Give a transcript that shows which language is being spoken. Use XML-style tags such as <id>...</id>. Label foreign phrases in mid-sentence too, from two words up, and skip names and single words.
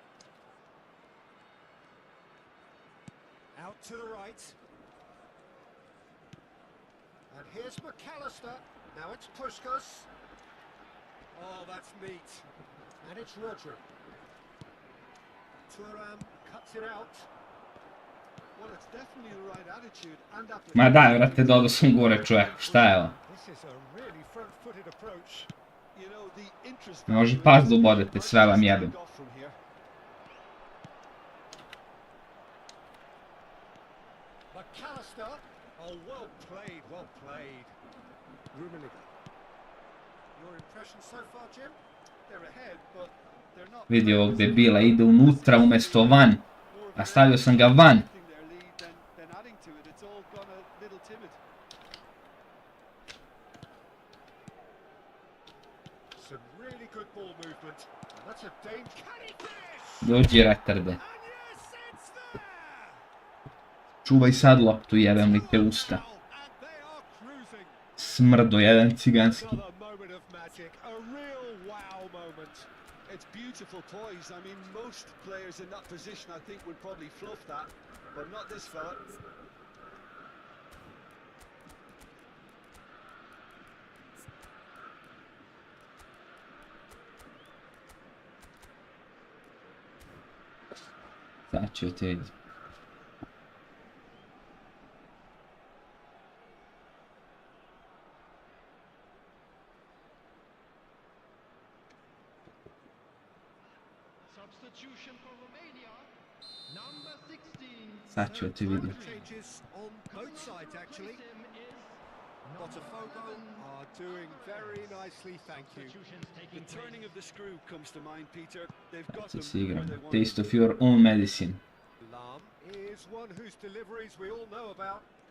<en>Out to the right. And here's McAllister. Now it's Puskas. Oh, that's neat. And it's Rodri. Thuram cuts it out. Well, it's definitely the right attitude and</en> <sr>Ma</sr> <en>application.</en> <sr>dai, vrate, dodao sam gore, čovjek, šta je ovo?</sr> <en>This is a really front-footed approach. You know, the interest</en> <sr>Ne može</sr> <en>value</en> <sr>pas</sr> <en>is</en> <sr>da ubodete,</sr> <en>much</en> <sr>sve vam</sr> <en>less</en> <sr>jebem.</sr> <en>take off from here. McAllister. Oh, well played, well played. Rummenigge. Your impression so far, Jim? They're ahead, but they're not.</en> <sr>Vidi ovog debila, ide unutra umjesto van. A stavio sam ga van.</sr> <en>Their lead, then adding to it, it's all gone a little timid. Some really good ball movement. And that's a Dane. Can he finish?</en> <sr>Dođi, retarde.</sr> <en>And yes, it's there!</en> <sr>Čuvaj sad loptu, jebem li te usta.</sr> <en>And they are cruising.</en> <sr>Smrdo, jedan ciganski.</sr> <en>Another moment of magic. A real wow moment. It's beautiful poise. I mean, most players in that position, I think, would probably fluff that, but not this fella.</en> <sr>Sad ću te vidjeti.</sr> <en>Substitution for Romania, number 16.</en> <sr>Sad ću te vidjeti.</sr> <en>Changes on both sides, actually. Sim is Botafogo are doing very nicely, thank you. substitutions The taking turning of the screw comes to mind, Peter. They've got</en> <sr>Sad</sr> <en>them</en> <sr>si</sr> <en>where</en> <sr>igramo.</sr> <en>they want Taste of your own medicine. Lam is one whose deliveries we all know about.</en>